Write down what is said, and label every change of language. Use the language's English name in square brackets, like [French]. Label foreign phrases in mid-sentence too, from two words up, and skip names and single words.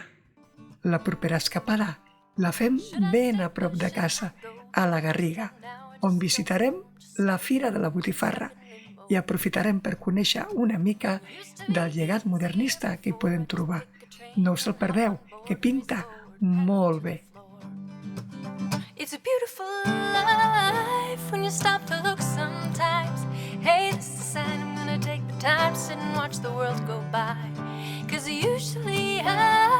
[Catalan] La propera escapada la fem ben a prop de casa, a la Garriga, on visitarem la Fira de la Botifarra i aprofitarem per conèixer una mica del llegat modernista que hi podem trobar. No us el perdeu, que pinta molt bé. [English] It's a beautiful life when you stop to look sometimes. Hey, this is a sign I'm gonna take the time to sit and watch the world go by. 'Cause usually I